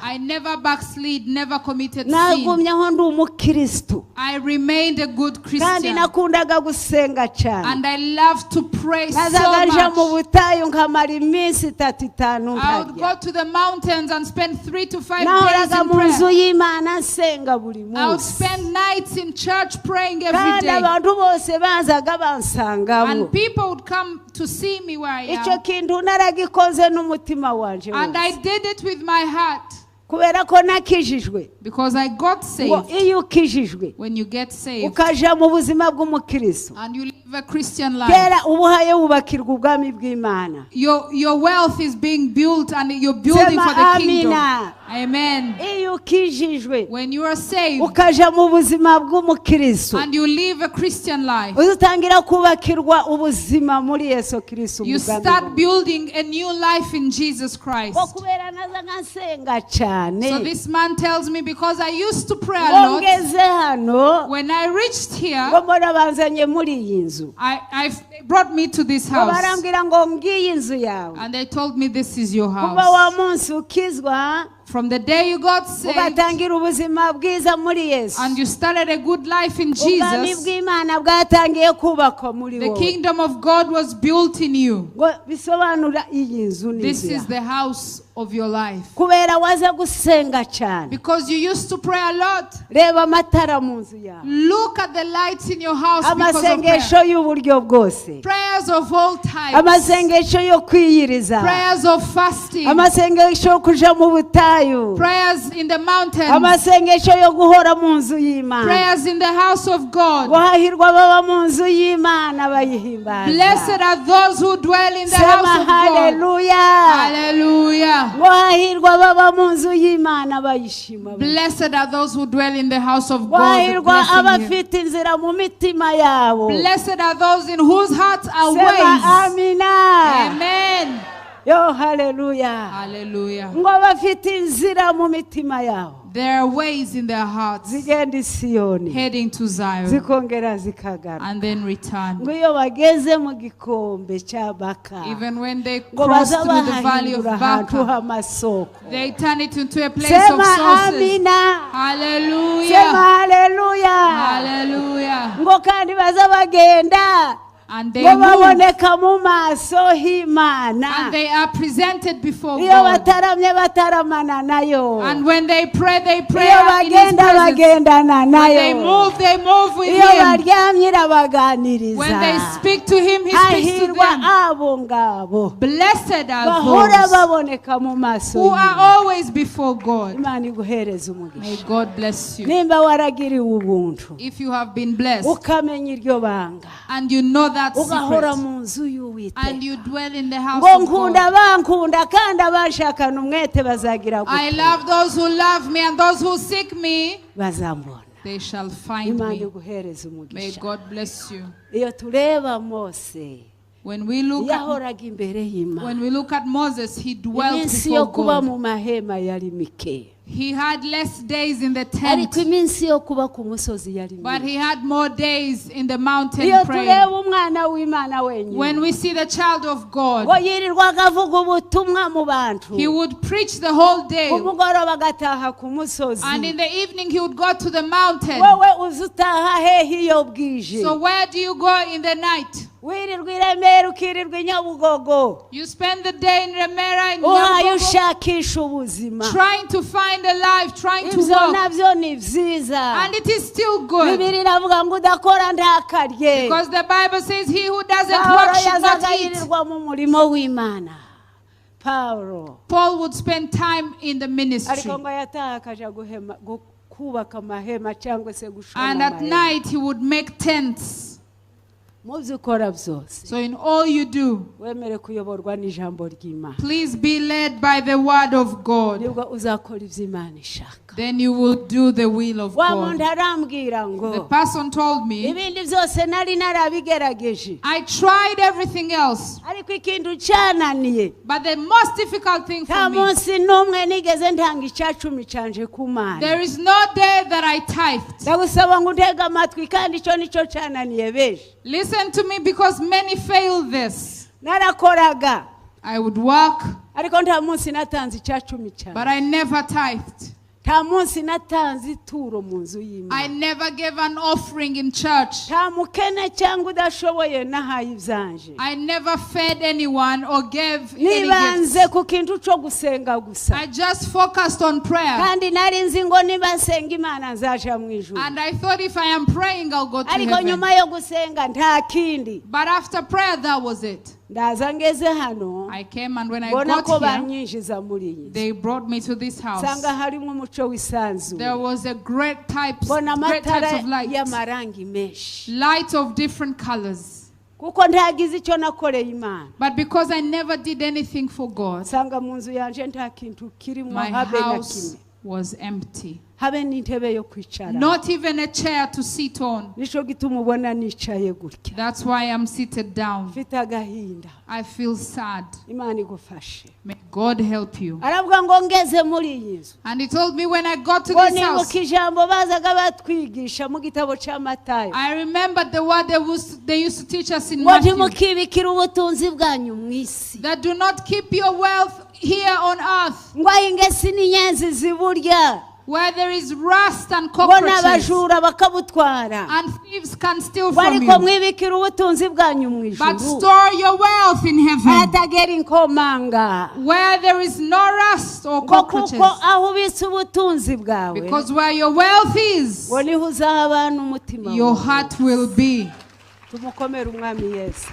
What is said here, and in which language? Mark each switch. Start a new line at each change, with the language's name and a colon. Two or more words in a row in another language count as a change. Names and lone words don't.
English: I never backslid, never committed sin.
Kinyarwanda: Nagumyeho ndi umukristo.
English: I remained a good
Kinyarwanda: Kandi
English: Christian.
Kinyarwanda: nakundaga gusenga cyane.
English: And I loved to pray so
Kinyarwanda: Nazagaje mu
English: much.
Kinyarwanda: butayu nkamara iminsi 35
English: I would go to the mountains and spend 3 to 5 days
Kinyarwanda: nahoraga
English: in
Kinyarwanda: mu nzu
English: prayer.
Kinyarwanda: y'Imana nsenga buri
English: I would
Kinyarwanda: munsi.
English: spend nights in church praying every
Kinyarwanda: Kandi
English: day.
Kinyarwanda: abantu bose bazaga bansangamo.
English: And people would come to see me where I
Kinyarwanda: Icyo
English: am.
Kinyarwanda: kintu naragikoze n'umutima wanje
English: And I
Kinyarwanda: wose.
English: did it with my heart.
Kinyarwanda: Kubera ko nakijijwe.
English: Because I got
Kinyarwanda: Ngo
English: saved.
Kinyarwanda: iyo ukijijwe
English: When you get saved
Kinyarwanda: ukaja mu buzima bw'umukristo.
English: and you live a Christian life,
Kinyarwanda: Kera ubuhaye wubakirwa ubwami bw'Imana.
English: your wealth is being built and you're building for the kingdom.
Kinyarwanda: Amina.
English: Amen.
Kinyarwanda: Iyo ukijijwe
English: When you are saved
Kinyarwanda: ukaja mu buzima bw'umukristo.
English: and you live a Christian life,
Kinyarwanda: Utangira kubakirwa ubuzima muri Yesu Kristo
English: you
Kinyarwanda: umugambi
English: start
Kinyarwanda: wawe.
English: building a new life in Jesus Christ.
Kinyarwanda: Ngo kubera naza nsenga cyane.
English: So this man tells me, because I used to pray a lot,
Kinyarwanda: Ngeze hano
English: when I reached here,
Kinyarwanda: ngo mbona banzanye muri iyi nzu.
English: they brought me to this
Kinyarwanda: Ngo
English: house.
Kinyarwanda: barambwira ngo ngiyi inzu yawe.
English: And they told me, this is your
Kinyarwanda: Kuva
English: house.
Kinyarwanda: wa munsi ukizwa
English: From the day you got saved
Kinyarwanda: ugatangira ubuzima bwiza muri Yesu.
English: and you started a good life in
Kinyarwanda: Ubwami
English: Jesus,
Kinyarwanda: bw'Imana bwatangiye kubakwa muri
English: the
Kinyarwanda: wowe.
English: kingdom of God was built in you.
Kinyarwanda: Ngo bisobanura iyi nzu ni
English: This
Kinyarwanda: inzu
English: is
Kinyarwanda: yawe.
English: the house of your life.
Kinyarwanda: Kubera waza gusenga cyane.
English: Because you used to pray a lot.
Kinyarwanda: Reba amatara mu nzu yawe.
English: Look at the lights in your house because of prayer.
Kinyarwanda: Amasengesho y'uburyo bwose.
English: Prayers of all types.
Kinyarwanda: Amasengesho yo kwiyiriza.
English: Prayers of fasting.
Kinyarwanda: Amasengesho yo kuja mu butayu.
English: Prayers in the mountains.
Kinyarwanda: Amasengesho yo guhora mu nzu y'Imana.
English: Prayers in the house of God.
Kinyarwanda: Guhahirwa baba mu nzu y'Imana bayihimbaza.
English: Blessed are those who dwell in the
Kinyarwanda: Sema
English: house of God.
Kinyarwanda: haleluya.
English: Hallelujah.
Kinyarwanda: Guhahirwa baba mu nzu y'Imana bayishima.
English: Blessed are those who dwell in the house of God.
Kinyarwanda: Guhahirwa
English: blessing Him.
Kinyarwanda: abafite inzira mu mitima yabo.
English: Blessed are those in whose hearts are
Kinyarwanda: Sema
English: ways.
Kinyarwanda: amina.
English: Amen.
Kinyarwanda: Yo haleluya.
English: Hallelujah.
Kinyarwanda: Ngo bafite inzira mu mitima yabo.
English: There are ways in their hearts
Kinyarwanda: Zigenda i Siyoni.
English: heading to Zion
Kinyarwanda: Zikongera zikagaruka.
English: and then return.
Kinyarwanda: Ngo iyo bageze mu gikombe cya Baka.
English: Even when they
Kinyarwanda: Ngo
English: cross
Kinyarwanda: baza
English: through the valley of
Kinyarwanda: bahahindura ahantu
English: Baca,
Kinyarwanda: h'amasoko.
English: they turn it into a place
Kinyarwanda: Sema
English: of sources.
Kinyarwanda: amina. Sema
English: Hallelujah.
Kinyarwanda: haleluya.
English: Hallelujah.
Kinyarwanda: Ngo kandi baza bagenda
English: And they
Kinyarwanda: ngo
English: move
Kinyarwanda: baboneka mu maso h'Imana.
English: and they are presented before
Kinyarwanda: Iyo
English: God.
Kinyarwanda: bataramye bataramana nayo.
English: And when they pray
Kinyarwanda: Iyo
English: in His presence.
Kinyarwanda: bagendana
English: When they
Kinyarwanda: nayo.
English: move with
Kinyarwanda: Iyo
English: Him.
Kinyarwanda: baryamye irabaganiriza.
English: When they speak to Him, He speaks to
Kinyarwanda: Hahirwa
English: them.
Kinyarwanda: abo ngabo
English: Blessed are
Kinyarwanda: bahora
English: those
Kinyarwanda: baboneka mu maso
English: who are
Kinyarwanda: y'Imana.
English: always before God.
Kinyarwanda: Imana iguhereza
English: May
Kinyarwanda: umugisha.
English: God bless you.
Kinyarwanda: Nimba waragiriwe ubuntu
English: If you have been blessed
Kinyarwanda: ukamenya iryo banga
English: and you know that
Kinyarwanda: ugahora
English: secret
Kinyarwanda: mu nzu y'Uwiteka.
English: and you dwell in the house
Kinyarwanda: Ngo
English: of
Kinyarwanda: nkunda
English: God.
Kinyarwanda: bankunda kandi abanshakana umwete bazagira
English: I
Kinyarwanda: gute
English: love those who love me, and those who seek me,
Kinyarwanda: bazambona.
English: they shall find
Kinyarwanda: Imana
English: me.
Kinyarwanda: iguhereza
English: May
Kinyarwanda: umugisha.
English: God bless you.
Kinyarwanda: Iyo tureba Mose
English: When we look at
Kinyarwanda: yahoraga imbere y'Imana.
English: at Moses, he dwelt
Kinyarwanda: Iminsi yo
English: before
Kinyarwanda: kuba
English: God.
Kinyarwanda: mu mahema yari mike,
English: He had less days in the
Kinyarwanda: ariko
English: tent,
Kinyarwanda: iminsi yo kuba ku musozi yari
English: but
Kinyarwanda: myinshi.
English: he had more days in the mountain
Kinyarwanda: Iyo
English: praying.
Kinyarwanda: tureba umwana w'Imana
English: When
Kinyarwanda: wenyine
English: we see the child of God,
Kinyarwanda: ngo yirirwaga avuga ubutumwa mu bantu,
English: he would preach the whole day,
Kinyarwanda: umugoroba agataha ku musozi.
English: and in the evening he would go to the mountain.
Kinyarwanda: Wowe uzi utaha hehe iyo bwije?
English: So where do you go in the night?
Kinyarwanda: Wirirwa i Remera ukirirwa i Nyabugogo,
English: You spend the day in Remera, in
Kinyarwanda: uhaye
English: Nyabugogo,
Kinyarwanda: ushakisha ubuzima.
English: trying to find a life, trying to
Kinyarwanda: Ibyo
English: walk.
Kinyarwanda: nabyo ni byiza.
English: And it is still good.
Kinyarwanda: Bibiri iravuga ngo udakora ntakarye.
English: Because the Bible says he who doesn't
Kinyarwanda: Pawulo
English: work should not
Kinyarwanda: yazaga
English: eat.
Kinyarwanda: yirirwa mu murimo w'Imana. Pawulo
English: Paul would spend time in the ministry.
Kinyarwanda: ariko ngo yataha akaja kubaka amahema cyangwa se gushona
English: And at
Kinyarwanda: amahema.
English: night he would make tents.
Kinyarwanda: Mu byo ukora byose
English: So in all you do,
Kinyarwanda: wemere kuyoborwa n'ijambo ry'Imana,
English: please be led by the word of God.
Kinyarwanda: nibwo uzakora ibyo Imana ishaka.
English: Then you will do the will of
Kinyarwanda: Wa muntu
English: God.
Kinyarwanda: arambwira
English: The
Kinyarwanda: ngo
English: person told me,
Kinyarwanda: ibindi byose nari narabigerageje,
English: I tried everything else,
Kinyarwanda: ariko ikintu cyananiye,
English: but the most difficult thing
Kinyarwanda: nta
English: for me,
Kinyarwanda: munsi n'umwe nigeze ntanga icyacumi canje ku Mana.
English: there is no day that I tithed.
Kinyarwanda: Ndagusaba ngo utege amatwi, kandi icyo nicyo cyananiye benshi.
English: Listen to me, because many fail this.
Kinyarwanda: Narakoraga
English: I would work,
Kinyarwanda: ariko nta munsi natanze icyacumi cyane.
English: but I never tithed.
Kinyarwanda: nta munsi natanze ituro mu nzu y'Imana.
English: I never gave an offering in church.
Kinyarwanda: nta mukene cyangwa udashoboye nahaye ibyanje.
English: I never fed anyone or gave any
Kinyarwanda: nibanze
English: gifts.
Kinyarwanda: ku kintu cyo gusenga gusa.
English: I just focused on prayer.
Kinyarwanda: kandi nari nzi ngo niba nsenga Imana nzaja mu ijuru.
English: And I thought if I am praying, I'll go to
Kinyarwanda: ariko
English: heaven.
Kinyarwanda: nyuma yo gusenga nta kindi.
English: But after prayer, that was it.
Kinyarwanda: ndaza ngeze hano.
English: I came, and when I
Kinyarwanda: mbona ko
English: got here,
Kinyarwanda: banyinjiza muri iyi.
English: they brought me to this house.
Kinyarwanda: sanga harimo umuco w'isanzu.
English: There was a great types
Kinyarwanda: mbona
English: of
Kinyarwanda: amatara
English: light.
Kinyarwanda: y'amarangi menshi.
English: Light of different colors.
Kinyarwanda: kuko ntagize icyo nakoreye Imana.
English: But because I never did anything for God,
Kinyarwanda: sanga mu nzu yanje nta kintu kirimo
English: my
Kinyarwanda: habe na
English: house
Kinyarwanda: kimwe.
English: was empty.
Kinyarwanda: habe n'intebe yo kwicara.
English: Not even a chair to sit on.
Kinyarwanda: nico gituma ubona nicaye gutya.
English: That's why I'm seated down.
Kinyarwanda: mfite agahinda.
English: I feel sad.
Kinyarwanda: Imana igufashe.
English: May God help you.
Kinyarwanda: aravuga ngo ngeze muri iyi nzu.
English: And he told me when I got to
Kinyarwanda: ngo
English: this house,
Kinyarwanda: nibuka ijambo bazaga batwigisha mu gitabo cya Matayo.
English: I remembered the word they used to teach us in
Kinyarwanda: ngo
English: Matthew,
Kinyarwanda: ntimukibikire ubutunzi bwanyu mu isi.
English: that do not keep your wealth here on earth,
Kinyarwanda: ngo ingesi n'inyenzi ziburya.
English: where there is rust and
Kinyarwanda: ngo
English: cockroaches,
Kinyarwanda: n'abajura bakabutwara.
English: and thieves can steal
Kinyarwanda: ngo
English: from
Kinyarwanda: ariko
English: you.
Kinyarwanda: mwibikire ubutunzi bwanyu mu
English: But
Kinyarwanda: ijuru.
English: store your wealth in heaven,
Kinyarwanda: atagera inkomanga.
English: where there is no rust or
Kinyarwanda: ngo
English: cockroaches.
Kinyarwanda: kuko aho ubitse ubutunzi bwawe.
English: Because where your wealth is,
Kinyarwanda: ngo niho uzaba n'umutima
English: your
Kinyarwanda: wawe.
English: heart will be.
Kinyarwanda: tumukomere umwami Yesu.